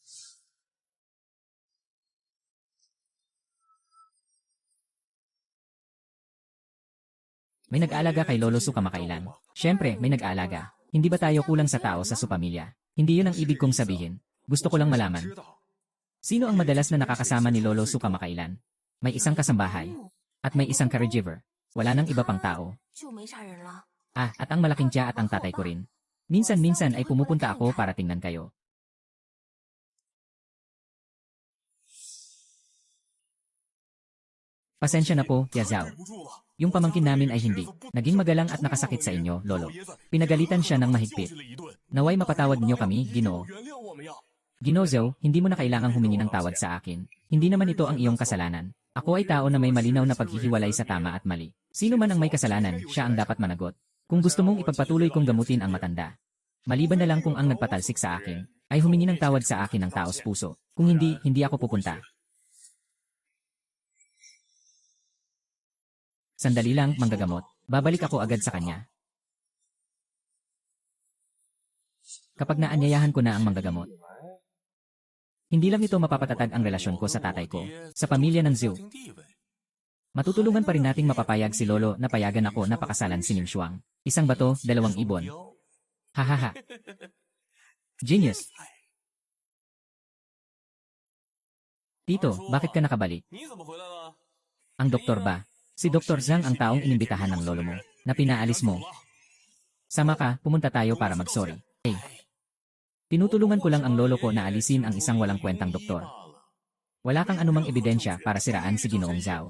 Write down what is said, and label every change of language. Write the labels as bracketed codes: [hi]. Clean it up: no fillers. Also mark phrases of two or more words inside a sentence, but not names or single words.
[tl] May nag-aalaga kay Lolo Su kamakailan. Siyempre, may nag-aalaga. Hindi ba tayo kulang sa tao sa Su pamilya? Hindi yun ang ibig kong sabihin. Gusto ko lang malaman. [zh] 知道 [tl] Sino ang madalas na nakakasama ni Lolo Su kamakailan? May isang kasambahay. At may isang caregiver. Wala nang iba pang tao. [zh] 就没啥人了。 [tl] Ah, at ang malaking tiya at ang tatay ko rin. Minsan-minsan ay pumupunta ako para tingnan kayo. Pasensya na po, Tia Zhao. [zh] 忍不住了。 [tl] Yung pamangkin namin ay hindi. Naging magalang at nakasakit sa inyo, Lolo. Pinagalitan siya ng mahigpit. [zh] 教训了一顿， [tl] Naway mapatawad niyo kami, Ginoo. [zh] 原谅我们呀。 [tl] Ginoo Zhou, hindi mo na kailangang humingi ng tawad sa akin. Hindi naman ito ang iyong kasalanan. Ako ay tao na may malinaw na paghihiwalay sa tama at mali. Sino man ang may kasalanan, siya ang dapat managot. Kung gusto mong ipagpatuloy kong gamutin ang matanda. Maliban na lang kung ang nagpatalsik sa akin, ay humingi ng tawad sa akin ng taos puso. Kung hindi, hindi ako pupunta. Sandali lang, manggagamot. Babalik ako agad sa kanya. Kapag naanyayahan ko na ang manggagamot. Hindi lang ito mapapatatag ang relasyon ko sa tatay ko, sa pamilya ng Zhou. [zh] 家庭地位 [tl] Matutulungan pa rin nating mapapayag si Lolo na payagan ako na pakasalan si Ning Shuang. Isang bato, dalawang ibon. Hahaha. Genius. Tito, bakit ka nakabalik? [zh] 你怎么回来了？ [tl] Ang doktor ba? Si Dr. Zhang ang taong inimbitahan ng lolo mo, na pinaalis mo. Sama ka, pumunta tayo para mag-sorry. Hey. Tinutulungan ko lang ang lolo ko na alisin ang isang walang kwentang doktor. Wala kang anumang ebidensya para siraan si Ginoong Zhao.